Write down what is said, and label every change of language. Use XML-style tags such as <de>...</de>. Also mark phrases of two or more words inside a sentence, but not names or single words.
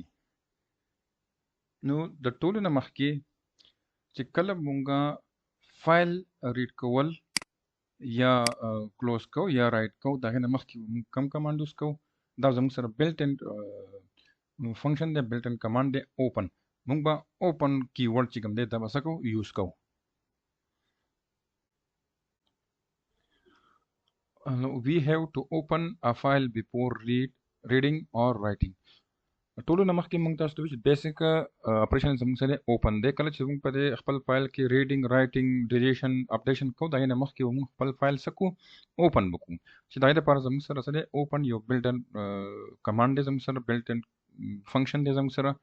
<ps>نو د ټولو نه مخکې چې کله مونږه</ps> <en>file read</en> <ps>کول یا کلوز کوو یا رایټ کوو د هغې نه مخکې مونږ کم</ps> <en>command use</en> <ps>کوو. دا زموږ سره</ps> <en>built in function</en> <ps>دی،</ps> <en>built in command</en> <ps>دی اوپن. مونږ به</ps> <en>open key word</en> <ps>چې کوم دی دا به څه کوو یوز کوو.</ps> <en>We have to open a file before reading or writing.</en> <ps>ټولو نه مخکې موږ تاسو ته وایو چې</ps> <en>basic operation</en> <ps>زموږ سره اوپن دی. کله چې موږ په دې خپل فایل کې</ps> <en>reading writing deletion updation</en> <ps>کوو د هغې نه مخکې موږ خپل فایل څه کوو اوپن وکړو، چې د هغې لپاره زموږ سره څه دی اوپن یو</ps> <en>built in command</en> <ps>دی زموږ سره،</ps> <en>built in function</en> <ps>دی زموږ سره.</ps>